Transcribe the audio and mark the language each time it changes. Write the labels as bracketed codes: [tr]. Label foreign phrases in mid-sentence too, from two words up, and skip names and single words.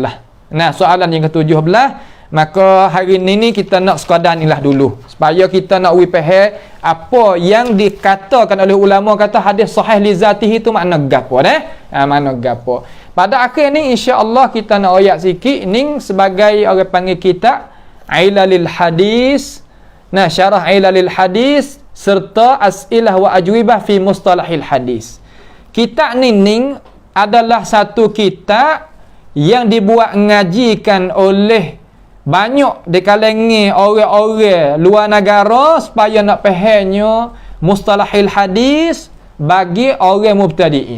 [ms] Nah, soalan yang ke-17, maka hari ni kita nak sekadar ni lah dulu supaya kita nak faham apa yang dikatakan oleh ulama, kata hadis sahih li zatihi tu makna gapo makna gapo. Pada akhir ni insya-Allah kita nak ayat sikit ni sebagai orang panggil kitab Ilalil Hadis. Nah, syarah Ilalil Hadis serta as'ilah wa ajwibah fi mustalahil hadis. Kitab ni adalah satu kitab yang dibuat ngajikan oleh banyak di kalangan orang-orang luar negara supaya nak fahamnya mustalahil hadis bagi orang mubtadi'in.